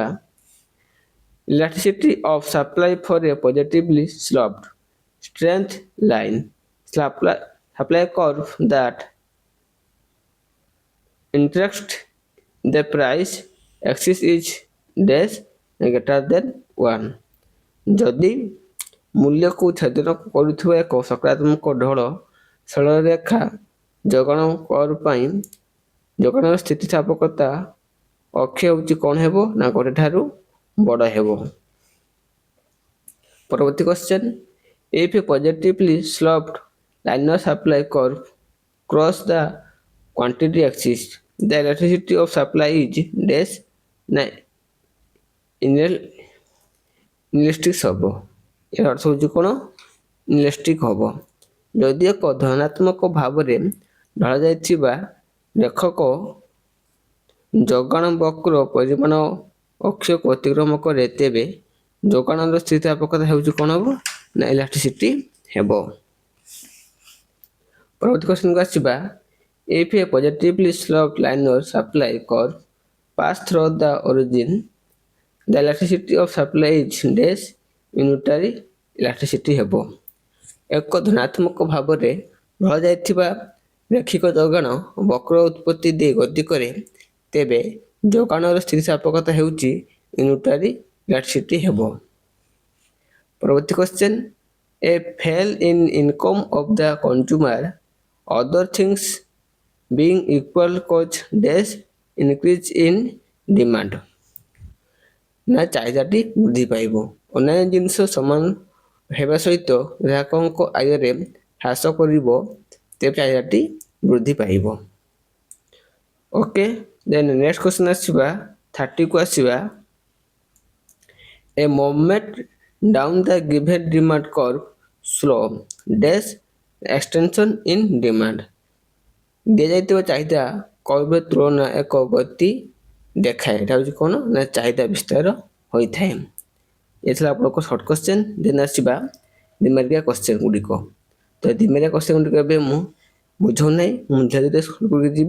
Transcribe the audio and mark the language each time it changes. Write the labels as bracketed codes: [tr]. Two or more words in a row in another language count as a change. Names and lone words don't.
[en] Elasticity of supply for a positively sloped straight line supply curve that intersects the price axis is dash greater than 1। [or] ଯଦି ମୂଲ୍ୟକୁ ଛେଦନ କରୁଥିବା ଏକ ସକାରାତ୍ମକ ଢଳ ସରଳରେଖା ଯୋଗାଣ କର୍ଭ ପାଇଁ ଯୋଗାଣର ସ୍ଥିତିସ୍ଥାପକତା ଅକ୍ଷ ହେଉଛି କ'ଣ ହେବ ନା ଗୋଟେ ଠାରୁ ବଡ଼ ହେବ। ପରବର୍ତ୍ତୀ କ୍ୱେଶ୍ଚନ, [en] if a positively sloped linear supply curve cross the quantity axis, the elasticity of supply is dash ନା inelastic ହେବ। [or] ଏହାର ଅର୍ଥ ହେଉଛି କ'ଣ inelastic ହେବ। ଯଦି ଏକ ଧନାତ୍ମକ ଭାବରେ ଢଳାଯାଇଥିବା ରେଖକ ଯୋଗାଣ ବକ୍ର ପରିମାଣ ଅକ୍ଷକୁ ଅତିକ୍ରମ କରେ, ତେବେ ଯୋଗାଣର ସ୍ଥିତିସ୍ଥାପକତା ହେଉଛି କ'ଣ ହେବ ନା ଇଲାଷ୍ଟିସିଟି ହେବ। ପରବର୍ତ୍ତୀ କ୍ୱେଶ୍ଚନକୁ ଆସିବା, [en] if a positively sloped linear supply curve pass through the origin, the elasticity of supply is dash unitary elasticity ହେବ। [or] ଏକ ଧନାତ୍ମକ ଭାବରେ ଢଳାଯାଇଥିବା ରେଖିକ ଯୋଗାଣ ବକ୍ର ଉତ୍ପତ୍ତି ଦେଇ ଗତି କରେ, ତେବେ ଯୋଗାଣର ସ୍ଥିତିସ୍ଥାପକତା ହେଉଛି [en] unitary elasticity [or] ହେବ। ପରବର୍ତ୍ତୀ କ୍ୱେଶ୍ଚନ, [en] a fall in income of the consumer, other things being equal cause dash increase in demand। [or] ନା ଚାହିଦାଟି ବୃଦ୍ଧି ପାଇବ। ଅନ୍ୟାନ୍ୟ ଜିନିଷ ସମାନ ହେବା ସହିତ ଗ୍ରାହକଙ୍କ ଆୟରେ ହ୍ରାସ କରିବ, ତେବେ ଚାହିଦାଟି ବୃଦ୍ଧି ପାଇବ। [en] okay, then next question [or] ଆସିବା 30କୁ ଆସିବା। [en] A movement down the given demand curve slow dash extension in demand। [or] ଦିଆଯାଇଥିବା ଚାହିଦା କର୍ଭର ତୁଳନା ଏକ ଗତି ଦେଖାଏ। ଏଟା ହେଉଛି କ'ଣ ନା ଚାହିଦା ବିସ୍ତାର ହୋଇଥାଏ। ଏ ଥିଲା ଆପଣଙ୍କ [en] short question. [or] ଦେନ୍ ଆସିବା ଦ୍ୱିମାର୍କିଆ କ୍ୱେଶ୍ଚନ ଗୁଡ଼ିକ। ତ ଦ୍ୱିମାର୍କିଆ କ୍ୱେଶ୍ଚନ ଗୁଡ଼ିକ ଏବେ ମୁଁ ବୁଝାଉ ନାହିଁ, ମୁଁ ଧୀରେ ଧୀରେ ସଲ୍ଭ କରିକି ଯିବି।